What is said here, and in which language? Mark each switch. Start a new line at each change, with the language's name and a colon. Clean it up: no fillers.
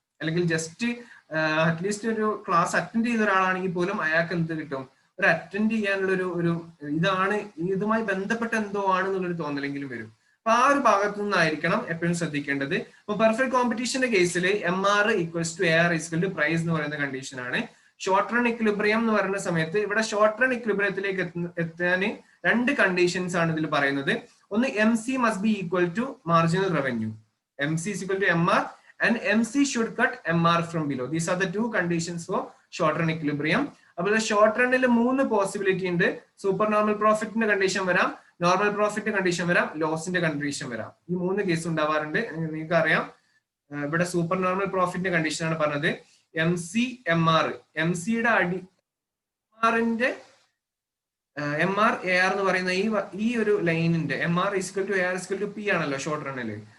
Malayalam: അല്ലെങ്കിൽ just at least ഒരു class attend ചെയ്ത ഒരാളാണെങ്കിൽ പോലും അയാൾക്ക് എന്ത് കിട്ടും, ഒരു അറ്റൻഡ് ചെയ്യാനുള്ള ഒരു ഇതാണ്, ഇതുമായി ബന്ധപ്പെട്ട എന്തോ ആണെന്നുള്ളൊരു തോന്നലെങ്കിലും വരും. അപ്പൊ ആ ഒരു ഭാഗത്തു നിന്നായിരിക്കണം എപ്പോഴും ശ്രദ്ധിക്കേണ്ടത്. അപ്പൊ പെർഫെക്റ്റ് കോമ്പറ്റീഷന്റെ കേസിൽ MR equals to AR equal to price എന്ന് പറയുന്ന കണ്ടീഷൻ ആണ്. ഷോർട്ട് റൺ ഇക്വിലിബ്രിയം എന്ന് പറയുന്ന സമയത്ത് ഇവിടെ ഷോർട്ട് റൺ ഇക്വിലിബ്രിയത്തിലേക്ക് എത്താൻ രണ്ട് കണ്ടീഷൻസ് ആണ് ഇതിൽ പറയുന്നത്.
English: ഒന്ന് MC must be equal to marginal revenue, MC is equal to MR and MC should cut MR from below. These are the two conditions for short run equilibrium.
Malayalam: അതുപോലെ short റണ്ണിൽ 3 possibility ഉണ്ട്. Super normal പ്രോഫിറ്റിന്റെ condition വരാം, normal profit condition വരാം, ലോസിന്റെ condition വരാം. ഈ 3 case ഉണ്ടാവാറുണ്ട്. നിങ്ങൾക്ക് അറിയാം ഇവിടെ സൂപ്പർ നോർമൽ പ്രോഫിറ്റിന്റെ കണ്ടീഷൻ ആണ് പറഞ്ഞത്. MC/MR, MC-യുടെ അടി ആറിന്റെ MR AR എന്ന് പറയുന്ന ഈ ഒരു ലൈനിന്റെ MR = AR = P ആണല്ലോ ഷോർട്ട് റണ്ണില്.